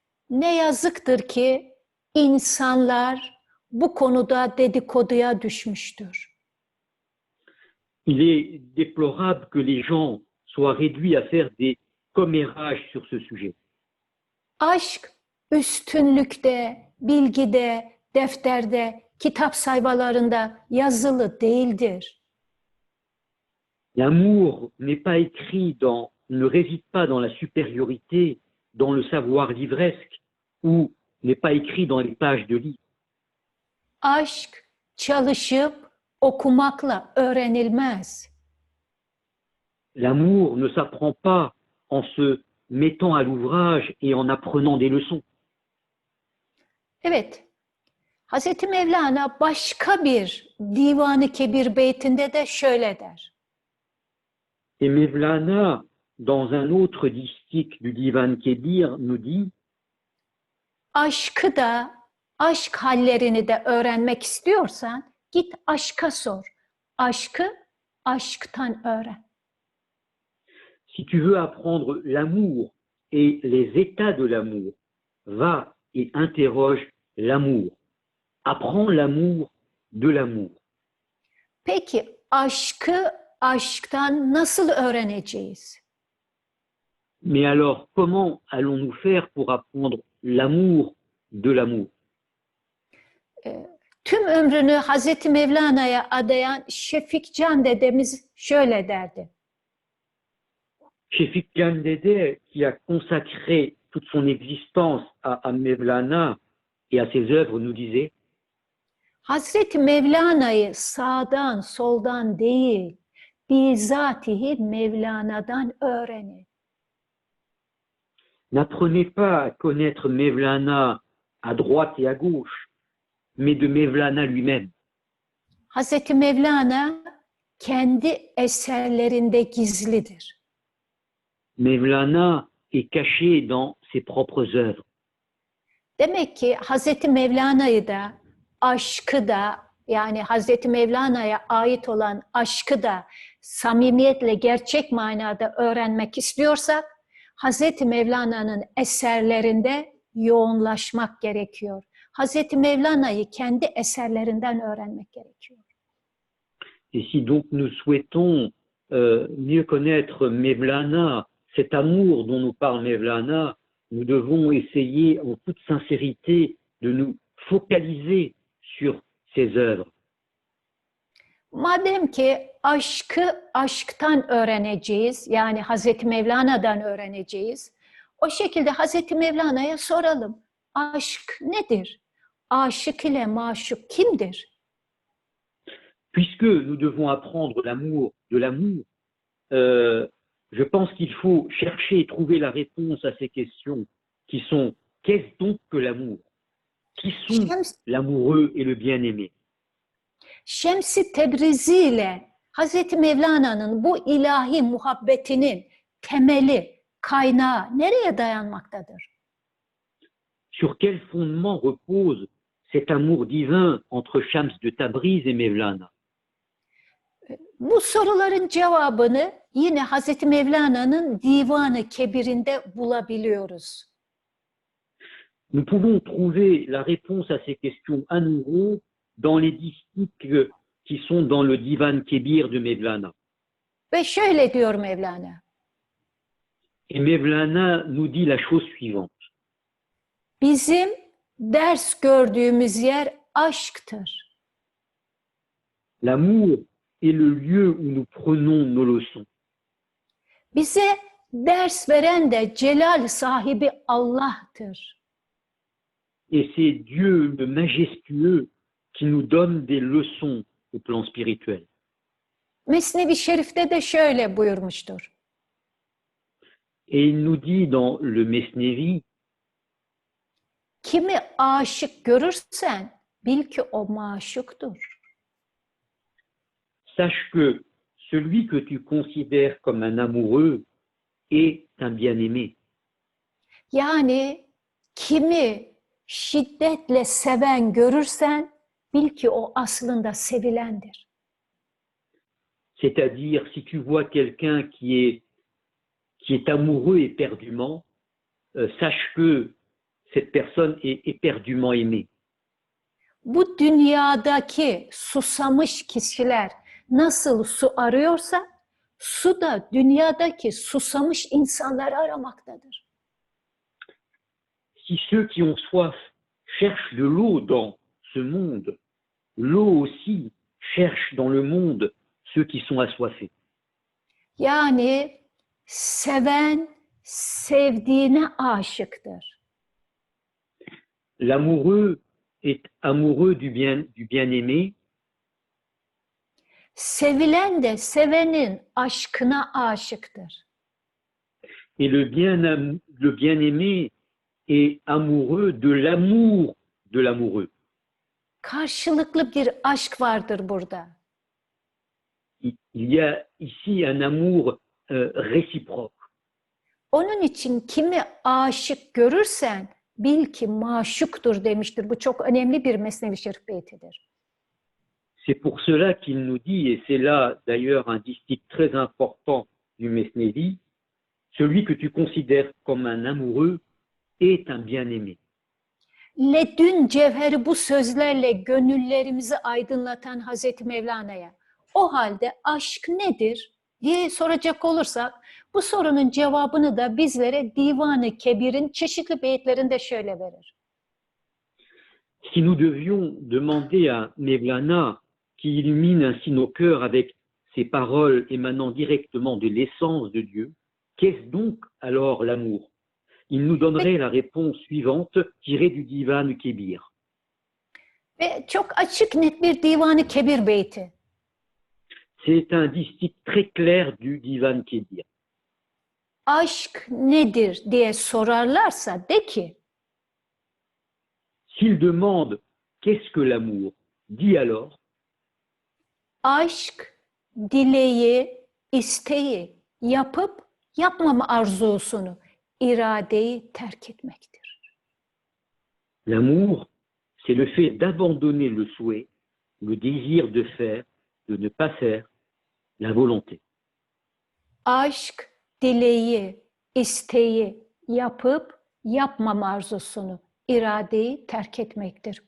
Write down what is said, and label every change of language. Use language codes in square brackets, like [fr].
[tr] Ne yazıktır ki insanlar bu konuda dedikoduya düşmüştür. [fr] Il est déplorable que les gens soient réduits à faire des commérages sur ce sujet. [tr] Aşk üstünlükte, bilgide, defterde, kitap sayfalarında yazılı değildir. [fr] L'amour n'est pas écrit ne réside pas dans la supériorité, dans le savoir livresque, ou n'est pas écrit dans les pages de livres. [tr] Aşk çalışıp okumakla öğrenilmez. [fr] L'amour ne s'apprend pas en se mettant à l'ouvrage et en apprenant des leçons. [tr] Evet, Hazreti Mevlana başka bir Divan-ı Kebir beytinde de şöyle der. [fr] Et Mevlana, dans un autre distique du Divan Kebir, nous dit [tr] Aşkı da, aşk hallerini de öğrenmek istiyorsan git aşka sor. Aşkı aşktan öğren. [fr] si tu veux apprendre l'amour et les états de l'amour, va et interroge l'amour. Apprends l'amour de l'amour. [tr] Peki aşkı aşktan nasıl öğreneceğiz? [fr] Mais alors, comment allons-nous faire pour apprendre l'amour de l'amour? [tr] Tüm ömrünü Hazreti Mevlana'ya adayan Şefikcan dedemiz şöyle derdi. [fr] Şefikcan Dede, qui a consacré toute son existence à Mevlana et à ses œuvres, nous disait [tr] Hazreti Mevlana'yı sağdan soldan değil, bizatihi Mevlana'dan öğrenin. [fr] n'apprenez pas à connaître Mevlana à droite et à gauche, mais de Mevlana lui-même. [tr] Hazreti Mevlana kendi eserlerinde gizlidir. [fr] Mevlana est caché dans ses propres œuvres. [tr] Demek ki Hazreti Mevlana'yı da, aşkı da, yani Hazreti Mevlana'ya ait olan aşkı da samimiyetle, gerçek manada öğrenmek istiyorsak, Hazreti Mevlana'nın eserlerinde yoğunlaşmak gerekiyor. Hazreti Mevlana'yı kendi eserlerinden öğrenmek gerekiyor. [fr] Et si donc nous souhaitons mieux connaître Mevlana, cet amour dont nous parle Mevlana, nous devons essayer en toute sincérité de nous focaliser sur ses œuvres. [tr] Madem ki aşkı aşktan öğreneceğiz, yani Hazreti Mevlana'dan öğreneceğiz, o şekilde Hazreti Mevlana'ya soralım. Aşk nedir? Aşık ile maşuk kimdir? [fr] Puisque nous devons apprendre l'amour de l'amour, je pense qu'il faut chercher et trouver la réponse à ces questions qui sont qu'est-ce donc que l'amour? Qui sont l'amoureux et le bien-aimé? [tr] Şems-i Tebrizi ile Hazreti Mevlana'nın bu ilahi muhabbetinin temeli, kaynağı nereye dayanmaktadır? [fr] Sur quel fondement repose cet amour divin entre Shams de Tabriz et Mevlana? [tr] Bu soruların cevabını yine Hazreti Mevlana'nın Divan-ı Kebir'inde bulabiliyoruz. [fr] Nous pouvons trouver la réponse à ces questions à nouveau dans les distiques qui sont dans le Divan Kebir de Mevlana. [tr] Ve şöyle diyor Mevlana. [fr] Et Mevlana nous dit la chose suivante. [tr] Bizim ders gördüğümüz yer aşktır. [fr] L'amour est le lieu où nous prenons nos leçons. [tr] Bize ders veren de celal sahibi Allah'tır. [fr] Et c'est Dieu le majestueux qui nous donne des leçons au plan spirituel. [tr] Mesnevi Şerif'te de şöyle buyurmuştur. [fr] Et il nous dit dans le Mesnevi, [tr] Kimi aşık görürsen bil ki o maşuktur. [fr] sache que celui que tu considères comme un amoureux est un bien-aimé. [tr] Yani kimi şiddetle seven görürsen bil ki o aslında sevilendir. [fr] C'est-à-dire, si tu vois quelqu'un qui est amoureux éperdument, sache que cette personne est éperdument aimée. [tr] Bu dünyadaki susamış kişiler nasıl su arıyorsa, su da dünyadaki susamış insanları aramaktadır. [fr] Si ceux qui ont soif cherchent de l'eau dans ce monde, l'eau aussi cherche dans le monde ceux qui sont assoiffés. [tr] Yani seven sevdiğine aşıktır. [fr] L'amoureux est amoureux du bien-aimé, [tr] Sevilen de sevenin aşkına aşıktır. [fr] et le bien-aimé est amoureux de l'amour de l'amoureux. [tr] Karşılıklı bir aşk vardır burada. [fr] Il y a ici un amour réciproque. [tr] Onun için kimi aşık görürsen bil ki maşuktur demiştir. Bu çok önemli bir Mesnevi Şerif beytidir. [fr] C'est pour cela qu'il nous dit, et c'est là d'ailleurs un distique très important du Mesnevi, celui que tu considères comme un amoureux est un bien-aimé. [tr] Ledün cevheri bu sözlerle gönüllerimizi aydınlatan Hazreti Mevlana'ya o halde aşk nedir diye soracak olursak bu sorunun cevabını da bizlere Divan-ı Kebir'in çeşitli beyitlerinde şöyle verir. [fr] Si nous devions demander à Mevlana, qui illumine ainsi nos cœurs avec ses paroles émanant directement de l'essence de Dieu, qu'est-ce donc alors l'amour? Il nous donnerait la réponse suivante tirée du Divan Kebir. [tr] Ve çok açık net bir Divan-ı Kebir beyti. [fr] C'est un distique très clair du Divan Kebir. [tr] Aşk nedir diye sorarlarsa de ki, [fr] S'il demande qu'est-ce que l'amour, dis alors, [tr] Aşk, dileği, isteği, yapıp yapmama arzusunu, iradeyi terk etmektir. [fr] L'amour, c'est le fait d'abandonner le souhait, le désir de faire, de ne pas faire, la volonté. [tr] Aşk, dileği, isteği, yapıp yapmama arzusunu, iradeyi terk etmektir.